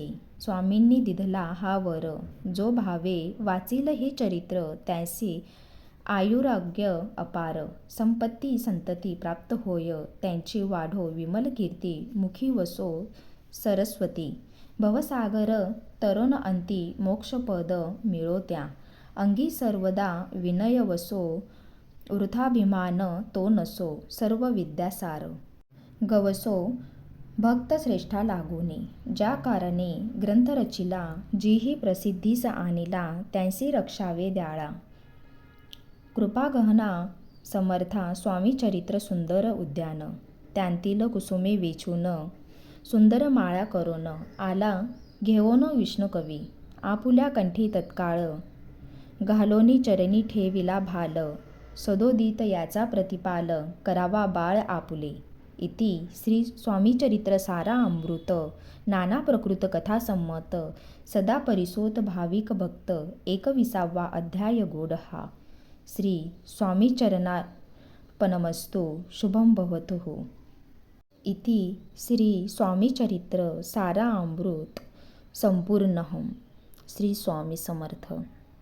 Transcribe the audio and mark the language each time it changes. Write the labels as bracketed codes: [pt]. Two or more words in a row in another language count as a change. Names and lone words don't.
[mr] स्वामींनी दिधला हा वर, जो भावे वाचिल हे चरित्र, त्यासी आयुराग्य अपार, संपत्ती संतती प्राप्त होय, त्यांची वाढो विमल कीर्ती, मुखी वसो सरस्वती. भवसागर तरुण अंती, मोक्षपद मिळो त्या, अंगी सर्वदा विनय वसो, वृथाभिमान तो नसो, सर्व विद्यासार. गवसो भक्त श्रेष्ठा लागोनी, ज्या कारणे ग्रंथ रचिला, जीही प्रसिद्धीस आणिला, त्यांसी रक्षावे द्याळा. कृपागहना समर्था स्वामी चरित्र सुंदर उद्यान, त्यांतील कुसुमे वेचून, सुंदर माळा करून, आला घेऊन विष्णुकवी, आपुल्या कंठी तत्काळ, घालोनी चरणी ठेविला भाल, सदोदित याचा प्रतिपाल, करावा बाळ आपुले. इति श्री स्वामीचरित्र सारा अमृत, नाना प्रकृत कथा संमत, सदा परिसोत भाविक भक्त. 21वा अध्याय गोड हा. [sa] श्री स्वामी चरणार्पणमस्तु. शुभं भवतु. इति श्री स्वामी चरित्र सारामृत संपूर्णः. [mr] श्री स्वामी समर्थ.